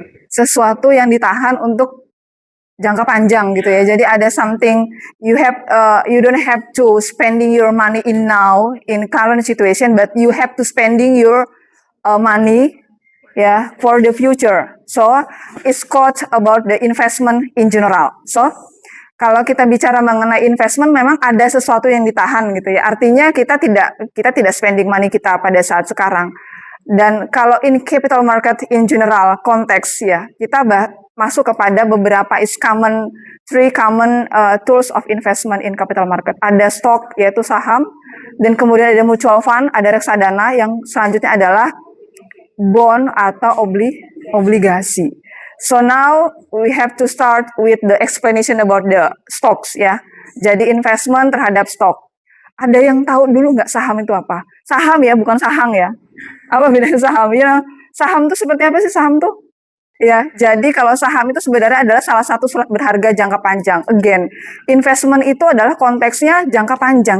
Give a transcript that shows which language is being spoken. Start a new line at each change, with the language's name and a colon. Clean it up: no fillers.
Indonesian: Sesuatu yang ditahan untuk jangka panjang gitu ya. Jadi ada
English: something you don't have to spending your money in now in current situation, but you have to spending your money for the future. So it's called about the investment in general.
Indonesian: So kalau kita bicara mengenai investment, memang ada sesuatu yang ditahan gitu ya. Artinya kita tidak spending money kita pada saat sekarang. Dan kalau
English: in capital market in general konteks ya,
Indonesian: kita masuk kepada beberapa
English: three common tools of investment in capital market.
Indonesian: Ada stock yaitu saham, dan kemudian ada mutual fund, ada reksadana, yang selanjutnya adalah bond atau obligasi.
English: So now we have to start with the explanation about the stocks ya.
Indonesian: Jadi investment terhadap stok. Ada yang tahu dulu nggak saham itu apa? Saham ya, bukan sahang ya. Apa bedanya saham? Ya, saham itu seperti apa sih saham tuh? Ya, jadi kalau saham itu sebenarnya adalah salah satu surat berharga jangka panjang. Again, investment itu adalah konteksnya jangka panjang.